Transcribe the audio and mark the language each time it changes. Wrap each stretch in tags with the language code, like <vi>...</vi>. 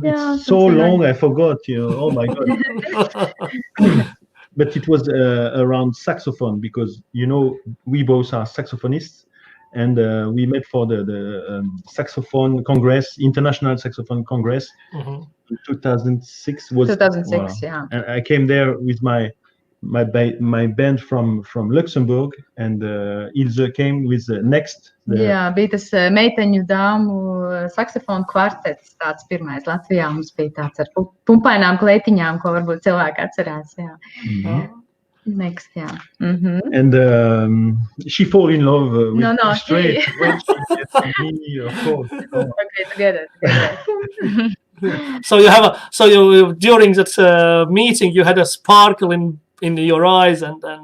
<en>It's so long, I forgot, oh my God. But it was around saxophone because, we both are saxophonists and we met for the saxophone congress, International Saxophone Congress in 2006. 2006, yeah. And I came there with my band from Luxembourg and Ilze came with the next.</en> <lv>Jā, bija tas meiteņu dāmu saksofonu kvartets, tāds pirmais Latvijā. Mums bija tāds ar pumpainām kleitiņām, ko varbūt cilvēki atcerās. Jā. Next, jā.</lv> <en>And she fall in love with me straight when she gets me, of course. Okay, together. So you during that meeting you had a sparkle in your eyes and</en>